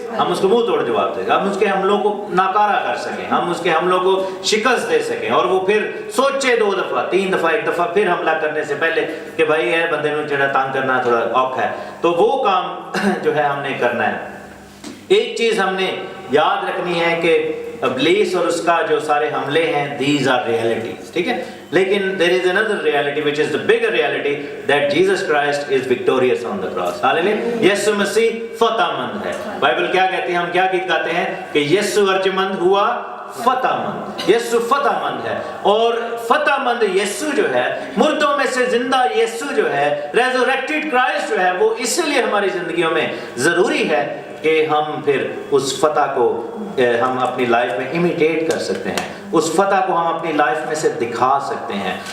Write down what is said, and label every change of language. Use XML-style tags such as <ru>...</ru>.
<ur>ہم اس کو منہ توڑ جواب دیں، ہم اس کے حملوں کو ناکارہ کر سکیں، ہم اس کے حملوں کو شکست دے سکیں، اور وہ پھر سوچے 2 دفعہ 3 دفعہ 1 دفعہ پھر حملہ کرنے سے پہلے کہ بھائی ہے</ur> <pa>بندے نے جڑا تانگ کرنا تھوڑا اوکھا ہے.</pa> <ur>تو وہ کام جو ہے ہم نے کرنا ہے. ایک چیز ہم نے یاد رکھنی ہے کہ ابلیس اور اس کا جو سارے حملے ہیں</ur> <en>these are realities،</en> <ur>ٹھیک ہے.</ur> <en>لیکن there is another reality which is the bigger reality that Jesus Christ is victorious on the cross.</en> <ur>Hallelujah. یسوع مسیح فتح مند ہے. بائبل کیا کہتی ہے؟ ہم کیا گیت گاتے ہیں کہ یسوع ارجمند ہوا فتح مند. یسوع فتح مند ہے، اور فتح مند یسوع جو ہے، مردوں میں سے زندہ یسوع جو ہے، ریزوریکٹڈ کرائسٹ جو ہے، وہ اس لیے ہماری زندگیوں میں ضروری ہے کہ ہم پھر اس فتح کو ہم اپنی لائف میں امیٹیٹ کر سکتے ہیں، اس فتح کو ہم اپنی لائف میں سے دکھا سکتے ہیں.</ur>